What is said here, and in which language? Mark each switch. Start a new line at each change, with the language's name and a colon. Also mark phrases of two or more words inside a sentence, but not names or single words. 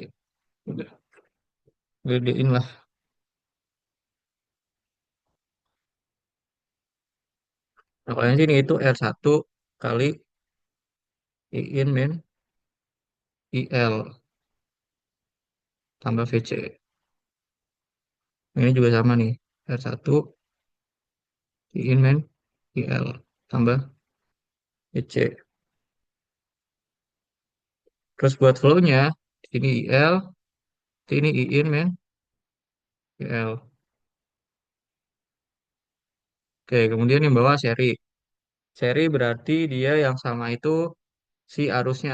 Indonesian: Udah, gedein lah. Nah, kalau yang sini itu R1 kali I in min IL tambah VC. Ini juga sama nih. R1 I in min IL tambah VC. Terus buat flow-nya, ini IL, ini I in min IL. Oke, kemudian yang bawah seri. Seri berarti dia yang sama itu si arusnya.